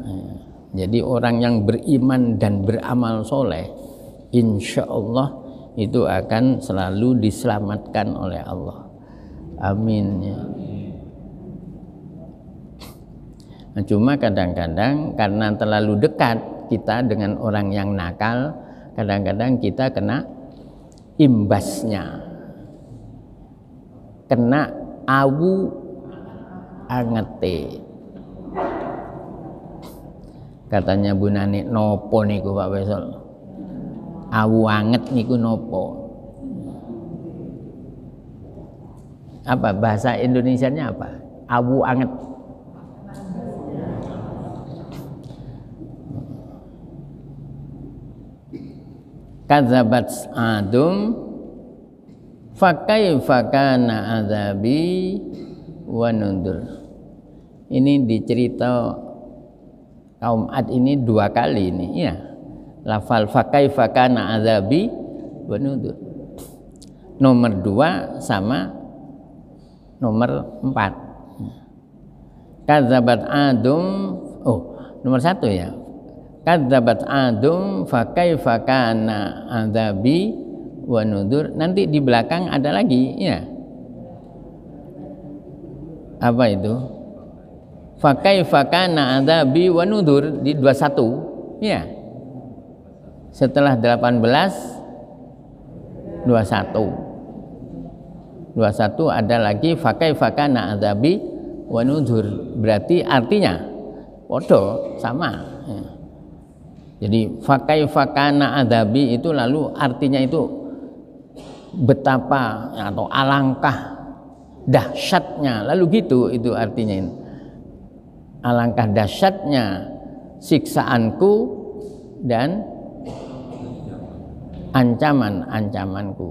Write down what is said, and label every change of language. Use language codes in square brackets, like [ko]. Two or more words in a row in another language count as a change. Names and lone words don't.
[id] Jadi orang yang beriman dan beramal soleh, [ar] إن شاء الله [id] itu akan selalu diselamatkan oleh Allah. Amin ya. Nah, cuma kadang-kadang karena terlalu dekat kita dengan orang yang nakal, kadang-kadang kita kena imbasnya, [jv] kena awu angete. [id] Katanya Bu Nani, [jv] nopo niku [id] Pak Besol? [jv] Awu anget niku nopo? [id] Apa bahasa Indonesianya apa? [jv] Awu anget. [ar] كذبت عاد فكيف كان عذابي ونذر. [id] Ini dicerita kaum Ad ini dua kali ini ya. [ar] Lafal فكيف كان عذابي ونذر. [id] Nomor 2 sama nomor 4. [ar] كذبت عاد, [id] nomor 1 ya. [ar] كذبت عاد فكيف كان عذابي ونذر. [id] Nanti di belakang ada lagi ya. Apa itu? [ar] فكيف كان عذابي ونذر di 21 ya. [id] Setelah 18 21 ada lagi [ar] فكيف كان عذابي ونذر. [id] Berarti artinya podo sama ya. Jadi [ar] فكيف كان عذابي [id] itu lalu artinya itu betapa atau alangkah dahsyatnya, lalu gitu itu artinya. Alangkah dahsyatnya siksaanku dan ancamanku.